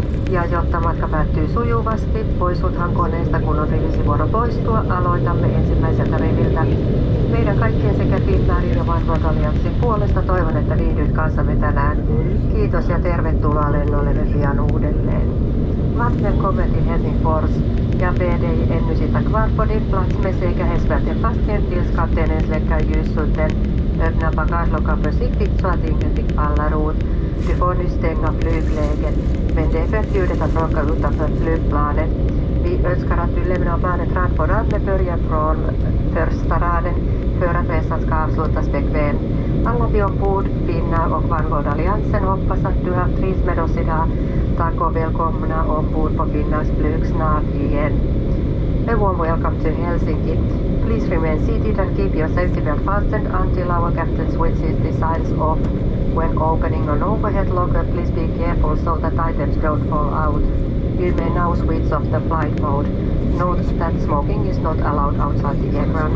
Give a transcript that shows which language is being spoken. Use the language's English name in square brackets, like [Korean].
[Finnish] Ja jotta matka päättyy sujuvasti, poistuthan koneesta, kun on rivisivuoro poistua, aloitamme ensimmäiseltä riviltä. Meidän kaikkien sekä Finnairin ja OneWorld Allianssin puolesta toivon, että viihdyt kanssamme tänään. Kiitos ja tervetuloa lennollemme pian uudelleen. [Swedish] Varmt välkommen till Helsingfors. Jag ber dig ännu sitta kvar på din plats med säkerhetsbältet fastspännt tills kaptenen släcker ljusskylten. Öppna bagageluckan försiktigt så att ingenting faller ut. Du får nu stänga flygläget, men det är förbjudet att röka utanför flygplanet. Vi önskar att du lämnar planet rad på rad med början från första raden för att resan ska avslutas bekvämt. Alla vi ombord, Finnair och OneWorld Alliansen hoppas att du har trivts med oss idag. Tack och välkomna ombord på Finnairs flyg snart igen. [English] A warm welcome to Helsinki. Please remain seated and keep your safety belt fastened until our captain switches the signs off. When opening an overhead locker, please be careful so that items don't fall out. You may now switch off the flight mode. Note that smoking is not allowed outside the aircraft.